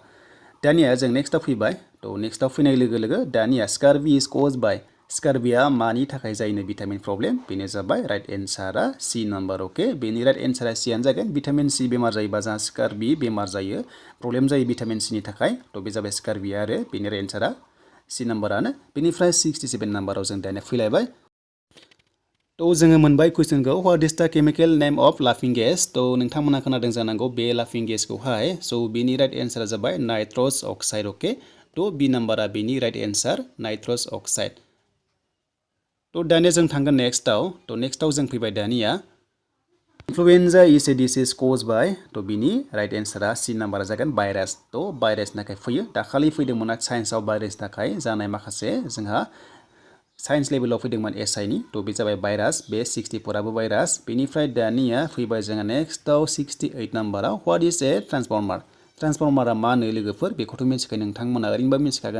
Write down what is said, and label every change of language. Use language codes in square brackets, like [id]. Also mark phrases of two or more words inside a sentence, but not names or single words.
[brx] दानिया जों नेक्स्टआव फैबाय तो नेक्स्टआव फैनाय लोगो लोगो दानिया [en] scurvy is caused by [brx] स्कारबिया मानि थाखाय जायनो भिटामिन प्रब्लेम बेनो जाबाय [en] right answer C number A [brx] बेनि [en] right answer C [brx] जागोन [en] vitamin C [brx] बेमार जायोबा जोंहा स्कारबि बेमार जायो प्रब्लेम जायो [en] vitamin C [brx] थाखाय थ' बे जाबाय स्कारबिया आरो बेनि [en] right answer C number [brx] बेनिफ्राय 67 नाम्बाराव जों दानिया फैलायबाय थ' जोङो मोनबाय कुइसनखौ [en] what is the chemical name of laughing gas [brx] थ' नोंथांमोना खोनादों जानांगौ बे [en] laughing gas [brx] स' बेनि [en] right answer [brx] जाबाय [en] nitrous oxide A [brx] थ' [en] B number [brx] बेनि [en] right answer nitrous oxide [brx] थ' दानिया जों थांगोन नेक्स्टआव जों फैबाय दानिया [en] influenza is a disease caused by [brx] थ' बिनि [en] right answer C number [brx] जागोन भाइरास थ' भाइरासनि थाखाय फैयो दाखालि फैदोंमोन साइन्सआव भाइरासनि थाखाय जानाय माखासे जोंहा [en] science level [brx] फैदोंमोन एसआइनि थ' बे जाबाय भाइरास बे 64आबो भाइरास बेनिफ्राय दानिया फैबाय जोंहा नेक्स्टआव 68 नाम्बाराव [en] what is a transformer [brx] मा होनो लोगोफोर बेखौथ' मिथिखायो नोंथांमोना ओरैनोबो मिथिखागोन